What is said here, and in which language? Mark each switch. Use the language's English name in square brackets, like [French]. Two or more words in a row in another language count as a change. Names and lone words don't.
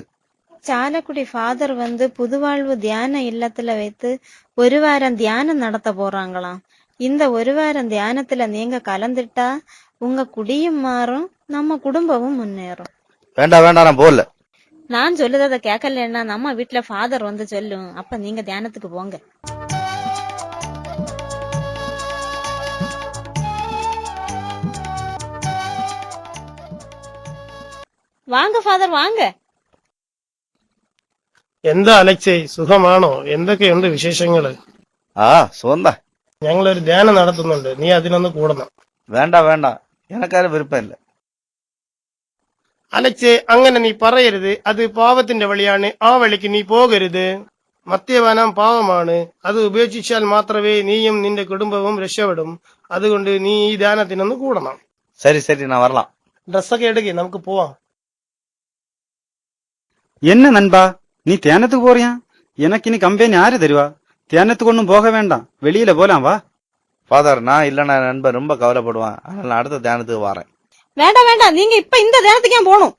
[Tamil] சாலக்குடி ஃபாதர் வந்து புதுவாழ்வு தியான இல்லத்துல வைத்து 1 வாரம் தியானம் நடத்த போறாங்களாம். இந்த 1 வாரம் தியானத்துல நீங்க கலந்துட்டா உங்க குடியும் மாறும், நம்ம குடும்பமும் முன்னேறும். வேண்டாம் வேண்டாம், நான் போகல. நான் சொல்லுறத கேட்கலன்னா நம்ம வீட்டுல ஃபாதர் வந்து சொல்லும், அப்ப நீங்க தியானத்துக்கு போங்க. [Malayalam] വാങ്ങ ഫാദർ വാങ്ങ. എന്താ അലക്സേ, സുഖമാണോ? എന്തൊക്കെയുണ്ട് വിശേഷങ്ങള്? ആ സുഖം. ഞങ്ങളൊരു ധ്യാനം നടത്തുന്നുണ്ട്, നീ അതിനൊന്ന് കൂടണം. വേണ്ട വേണ്ട, എനക്കാരും വിരുപ്പമില്ല. അലക്സേ, അങ്ങനെ നീ പറയരുത്. അത് പാവത്തിന്റെ വഴിയാണ്, ആ വഴിക്ക് നീ പോകരുത്. മദ്യപാനം പാവമാണ്, അത് ഉപേക്ഷിച്ചാൽ മാത്രമേ നീയും നിന്റെ കുടുംബവും രക്ഷപ്പെടും. അതുകൊണ്ട് നീ ഈ ധ്യാനത്തിനൊന്ന് കൂടണം. [Tamil] சரி சரி, நான் வரலாம். [Malayalam] ഡ്രസ്സൊക്കെ എടുക്കേ, നമുക്ക് പോവാം. [Tamil] என்ன நண்பா, நீ தியானத்துக்கு போறியா? எனக்கு இனி கம்பெனி யாரு தருவா? தியானத்துக்கு ஒன்னும் போக வேண்டாம், வெளியில போலாம் வா. ஃபாதர், நான் இல்லைன்னா நண்பர் ரொம்ப கவலைப்படுவான். அதனால நான் அடுத்த தியானத்துக்கு வரேன். வேண்டாம் வேண்டாம், நீங்க இப்ப இந்த தியானத்துக்கு ஏன் போகணும்?